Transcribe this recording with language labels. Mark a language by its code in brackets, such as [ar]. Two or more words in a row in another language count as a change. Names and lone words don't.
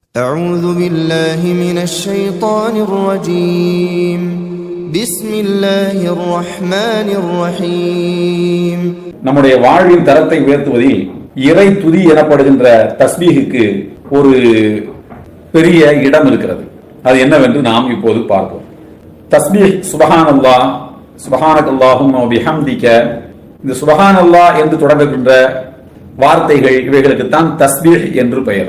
[ar] أعوذ بالله من الشيطان الرجيم بسم الله الرحمن الرحيم. [ta] நம்முடைய வாழ்வின் தரத்தை உயர்த்துவதில் இறை துதி எனப்படுகின்ற தஸ்பீஹுக்கு ஒரு பெரிய இடம் இருக்கிறது. அது என்னவென்று நாம் இப்போது பார்ப்போம். தஸ்பீஹ் சுப்ஹானல்லாஹ், [ar] سبحانك اللهم وبحمدك, [ta] இந்த சுப்ஹானல்லாஹ் என்று தொடங்குகின்ற வார்த்தைகள் இவைகளுக்கு தான் தஸ்பீஹ் என்று பெயர்.